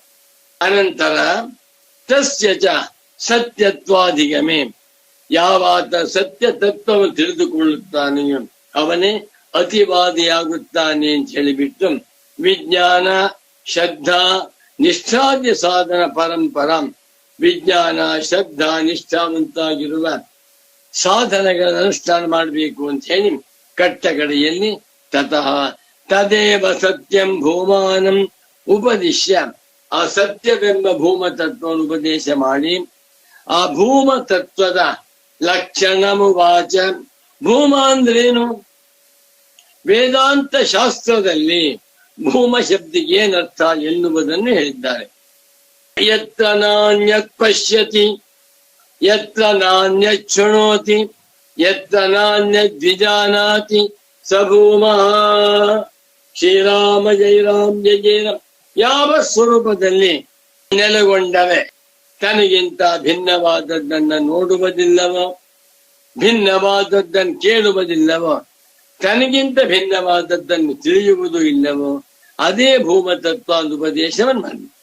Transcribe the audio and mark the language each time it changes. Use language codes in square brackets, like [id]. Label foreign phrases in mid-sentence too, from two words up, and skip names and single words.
[kn] ಅನಂತರ [sa] ತಸ್ಯ ಚ ಸತ್ಯತ್ವಾಧಿಗಮೆ, [kn] ಯಾವಾತ ಸತ್ಯ ತತ್ವವನ್ನು ತಿಳಿದುಕೊಳ್ಳುತ್ತಾನೆಯೋ ಅವನೇ ಅತಿವಾದಿಯಾಗುತ್ತಾನೆ ಅಂತ ಹೇಳಿಬಿಟ್ಟು [sa] ವಿಜ್ಞಾನ ಶ್ರದ್ಧಾ ನಿಷ್ಠಾದ್ಯ ಸಾಧನ ಪರಂಪರ, [kn] ವಿಜ್ಞಾನ ಶ್ರದ್ಧಾ ನಿಷ್ಠಾವಂತಾಗಿರುವ ಸಾಧನಗಳ ಅನುಷ್ಠಾನ ಮಾಡಬೇಕು ಅಂತ ಹೇಳಿ ಕಟ್ಟಕಡೆಯಲ್ಲಿ [sa] ತತಃ ತದೇವ ಸತ್ಯಂ ಭೂಮಾನಂ ಉಪದಿಶ್ಯ, [kn] ಆ ಸತ್ಯವೆಂಬ ಭೂಮ ತತ್ವವನ್ನು ಉಪದೇಶ ಮಾಡಿ ಆ ಭೂಮ ತತ್ವದ ಲಕ್ಷಣಮುವಾಚ. ಭೂಮ ಅಂದ್ರೇನು? ವೇದಾಂತ ಶಾಸ್ತ್ರದಲ್ಲಿ ಭೂಮ ಶಬ್ದಕ್ಕೆ ಏನರ್ಥ ಎನ್ನುವುದನ್ನು ಹೇಳಿದ್ದಾರೆ. [sa] ಯತ್ರ ನಾಣ್ಯತ್ ಪಶ್ಯತಿ ಯತ್ರ ನಾಣ್ಯತ್ ಶೃಣೋತಿ ಯತ್ರ ನಾಣ್ಯದ್ವಿಜಾನಾತಿ ಸ ಭೂಮ. ಶ್ರೀರಾಮ ಜಯ ರಾಮ್ ಜಯ ಜಯ ರಾಮ್. [kn] ಯಾವ ಸ್ವರೂಪದಲ್ಲಿ ನೆಲೆಗೊಂಡರೆ ತನಗಿಂತ ಭಿನ್ನವಾದದ್ದನ್ನ ನೋಡುವುದಿಲ್ಲವೋ, ಭಿನ್ನವಾದದ್ದನ್ನು ಕೇಳುವುದಿಲ್ಲವೋ, ತನಗಿಂತ ಭಿನ್ನವಾದದ್ದನ್ನು ತಿಳಿಯುವುದು ಇಲ್ಲವೋ ಅದೇ ಭೂಮ ತತ್ವ ಅಂತ ಉಪದೇಶವನ್ನು ಮಾಡಿ.